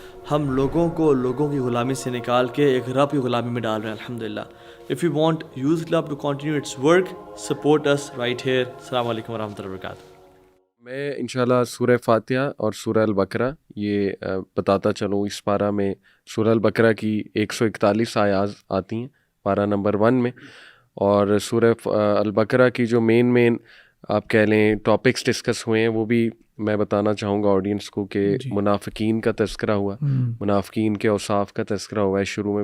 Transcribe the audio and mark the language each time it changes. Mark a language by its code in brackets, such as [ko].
[ur] ہم لوگوں کو لوگوں کی غلامی سے نکال کے ایک رب کی غلامی میں ڈال رہے ہیں الحمدللہ. [en] If you want Youth Club to continue its work, support us right here. السلام علیکم ورحمۃ اللہ وبرکاتہ. [ur] میں انشاءاللہ سورہ فاتحہ اور سورہ البقرہ یہ بتاتا چلوں. اس پارہ میں سورہ البقرہ کی 141 آیات آتی ہیں پارہ نمبر 1 میں, اور سورہ البقرہ کی جو مین آپ کہہ لیں ٹاپکس ڈسکس ہوئے ہیں وہ بھی میں بتانا چاہوں گا آڈینس کو کہ منافقین کا تذکرہ ہوا, منافقین کے اوصاف کا تذکرہ ہوا ہے شروع میں.